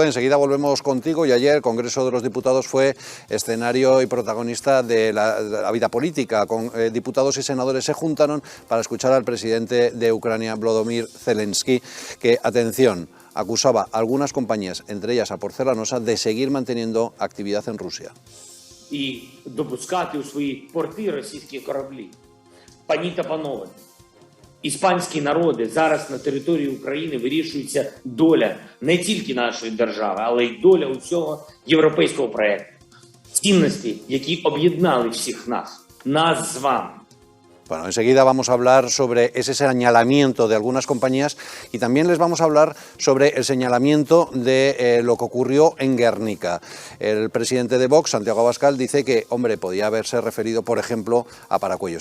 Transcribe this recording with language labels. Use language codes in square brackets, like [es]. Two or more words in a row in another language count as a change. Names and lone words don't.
[es] Enseguida volvemos contigo. Y ayer el Congreso de los Diputados fue escenario y protagonista de la vida política. Diputados y senadores se juntaron para escuchar al presidente de Ucrania, Volodymyr Zelensky, que, atención, acusaba a algunas compañías, entre ellas a Porcelanosa, de seguir manteniendo actividad en Rusia. [uk] І допускати у свої порти російські кораблі. Пані та панове, іспанські народи, зараз на території України вирішується доля не тільки нашої держави, але й доля усього європейського проєкту. Цінності, які об'єднали всіх нас з вами. [es] Bueno, enseguida vamos a hablar sobre ese señalamiento de algunas compañías y también les vamos a hablar sobre el señalamiento de lo que ocurrió en Guernica. El presidente de Vox, Santiago Abascal, dice que, hombre, podía haberse referido, por ejemplo, a Paracuellos.